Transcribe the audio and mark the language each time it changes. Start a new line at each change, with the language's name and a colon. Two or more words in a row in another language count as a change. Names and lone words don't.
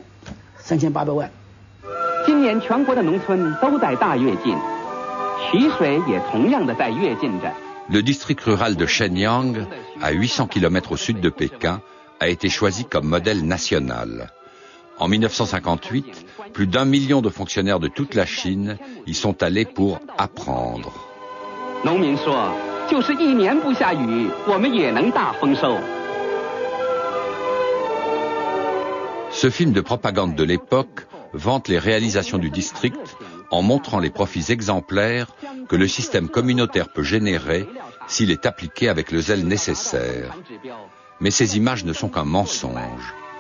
French: Le district rural de Shenyang, à 800 km au sud de Pékin, a été choisi comme modèle national. En 1958, plus d'1 million de fonctionnaires de toute la Chine y sont allés pour apprendre.
Chinese: 就是1年不下雨，我们也能大丰收。
French: Ce film de propagande de l'époque vante les réalisations du district en montrant les profits exemplaires que le système communautaire peut générer s'il est appliqué avec le zèle nécessaire. Mais ces images ne sont qu'un mensonge.